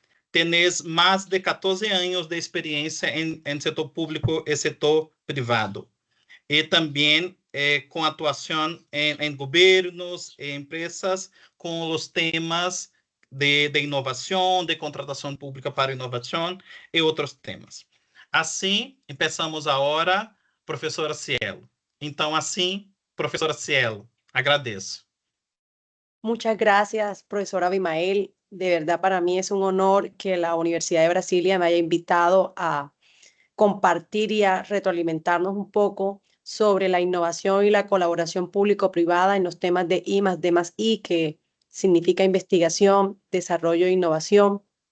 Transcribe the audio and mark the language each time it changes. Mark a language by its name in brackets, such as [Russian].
[Spanish] Tenés más de 14 años de experiencia en sector público y sector privado. Y también con actuación en gobiernos, empresas, con los temas de innovación, de contratación pública para innovación y otros temas. [Portuguese] Assim, [Spanish] empezamos [Portuguese] agora, professora Cielo. Então, assim, professora Cielo, agradeço. [Spanish] Muchas gracias, profesora Abimael. De verdad, para mí es un honor que la Universidad de Brasilia me haya invitado a compartir y a retroalimentarnos un poco sobre la innovación y la colaboración público-privada en los temas de I+D+I, que significa investigación, desarrollo e innovación.